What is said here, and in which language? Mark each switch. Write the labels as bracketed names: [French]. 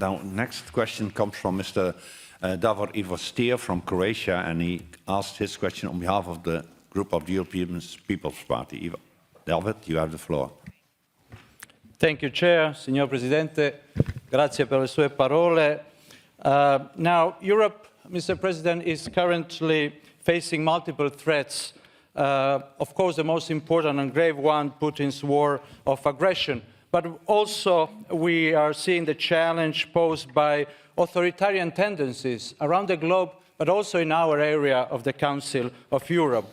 [English] Now, next question comes from Mr. Davor Ivo Stier from Croatia, and he asked his question on behalf of the group of the European People's Party. David, you have the floor. Thank you, Chair. [Italian] Signor Presidente, grazie per le sue parole. [English] Now, Europe, Mr. President, is currently facing multiple threats. Of course, the most important and grave one, Putin's war of aggression. But also, we are seeing the challenge posed by authoritarian tendencies around the globe, but also in our area of the Council of Europe.